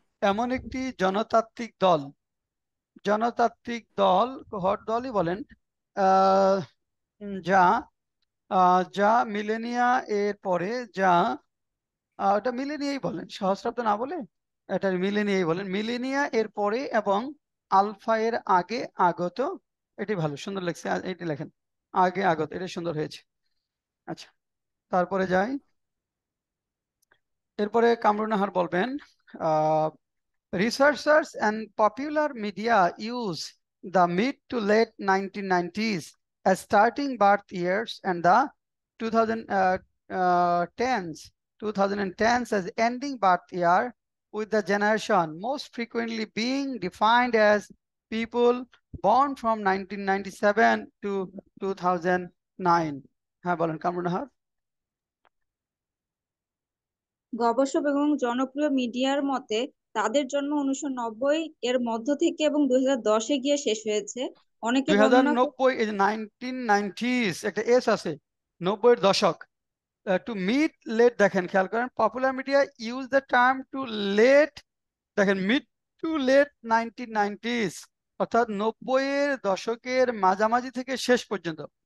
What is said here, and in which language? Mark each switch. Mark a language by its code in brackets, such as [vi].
[bn] এমন একটি জনতান্ত্রিক দল, জনতান্ত্রিক দল, হট দলই বলেন, আহ, যা যা মিলেনিয়া এর পরে, যা এটা মিলেনিয়াই বলেন, সহস্রাব্দ না বলে এটা মিলেনিয়াই বলেন, মিলেনিয়া এর পরে এবং আলফা এর আগে আগত, এটি ভালো, সুন্দর লেগছে, এটি লেখেন আগে আগত, এটা সুন্দর হয়েছে। আচ্ছা, তারপরে যাই, এরপরে কামরুন্নাহার বলবেন, [en] researchers and popular media use the mid to late 1990s as starting birth years and the 2010s as ending birth year, with the generation most frequently being defined as people born from 1997 to 2009। [bn] হ্যাঁ বলেন কামরুন্নাহার। গবেষক এবং জনপ্রিয় মিডিয়ার মতে তাদের জন্ম 1990 এর মধ্য থেকে এবং 2010-এ গিয়ে শেষ হয়েছে। অনেকে গণনা 2090, এই যে 1990s একটা এস আছে, 90-এর দশক, টু মিড লেট, দেখেন খেয়াল করেন, [en] popular media use the term to late, [bn] দেখেন মিড টু লেট 1990s, অর্থাৎ 90-এর দশকের মাঝামাঝি থেকে শেষ পর্যন্ত।